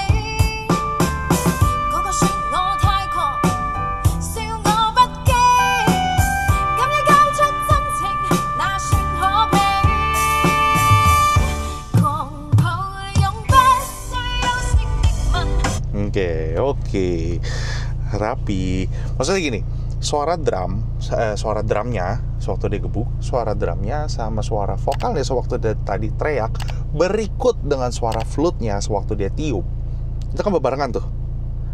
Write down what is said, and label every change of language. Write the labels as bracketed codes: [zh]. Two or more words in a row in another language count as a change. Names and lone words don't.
[yue] 個個說我太狂，笑我不羈，咁要交出真情，那算可比？狂抱擁，不需休息的吻。 [id] Oke, rapi. Maksudnya gini, suara drumnya sewaktu dia gebuk, suara drumnya sama suara vokalnya sewaktu dia tadi teriak, berikut dengan suara flute-nya sewaktu dia tiup, itu kan berbarengan tuh.